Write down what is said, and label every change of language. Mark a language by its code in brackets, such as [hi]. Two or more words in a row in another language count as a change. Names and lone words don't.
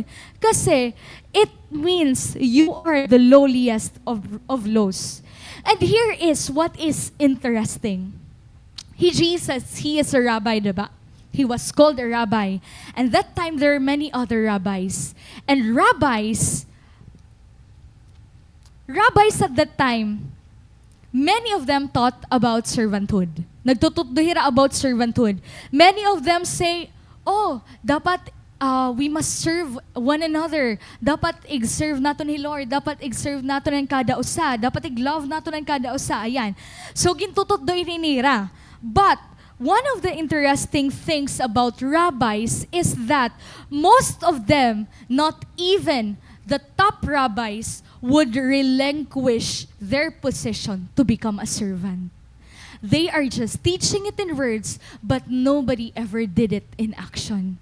[en] Kasi it means you are the lowliest of lows. And here is what is interesting. Jesus, He is a rabbi, diba? He was called a rabbi. And that time there are many other rabbis. And rabbis at that time, many of them taught about servanthood. Nagtutudduhira about servanthood. Many of them say, oh, dapat we must serve one another. [hil] Dapat ig-serve naton ni Lord. Dapat ig-serve naton ang kada usa. Dapat ig-love naton ang kada usa. Ayan. So, gintutuddoy nira. [en] But, one of the interesting things about rabbis is that most of them, not even the top rabbis, would relinquish their position to become a servant. They are just teaching it in words, but nobody ever did it in action.